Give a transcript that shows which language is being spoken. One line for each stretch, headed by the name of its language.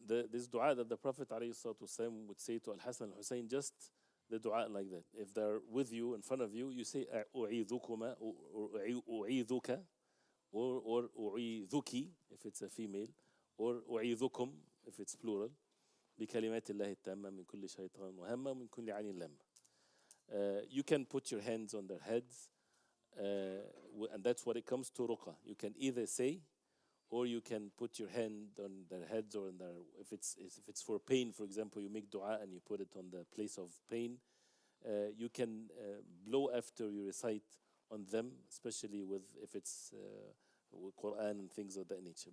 English: This dua that the Prophet ﷺ would say to Al-Hasan and Hussein, just the dua like that. If they're with you, in front of you, you say أعيذكما or أعيذك or أعيذك if it's a female, or أعيذكم if it's plural.
Arabic: بكلمات الله التامة من كل شيطان وهمة ومن كل عين لامة.
English: You can put your hands on their heads, and that's what it comes to ruqah. You can either say, or you can put your hand on their heads, or on their, if it's for pain, for example, you make dua and you put it on the place of pain. You can blow after you recite on them, especially if it's with Qur'an and things of that nature.